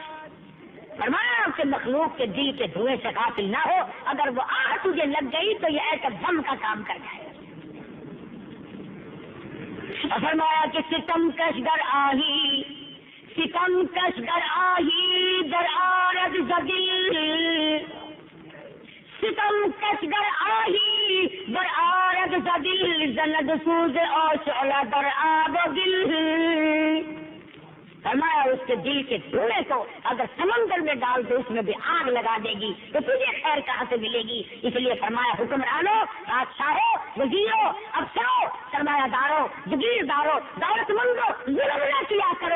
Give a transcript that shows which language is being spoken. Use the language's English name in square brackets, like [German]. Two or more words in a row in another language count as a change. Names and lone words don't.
[Urdu] فرمایا کہ مخلوق کے دل کے دھوئیں سے غافل نہ ہو، اگر وہ آہ تجھے لگ گئی تو یہ ایسا دم کا کام کر جائے. اور فرمایا کہ [Persian] ستم کش در آہی، ستم کش در آہی در آرد زدل، ستم کش در آہی در آرد زدل زند سوز اور شعلہ در آب و دل. [Urdu] فرمایا اس کے دل کے دھوئیں کو اگر سمندر میں ڈال دو اس میں بھی آگ لگا دے گی تو تجھے خیر کہاں سے ملے گی. اس لیے فرمایا حکمرانوں، بادشاہوں، وزیروں، افسروں، سرمایہ داروں، جگیرداروں، دولت مندوں، ظلم نہ کیا کرو.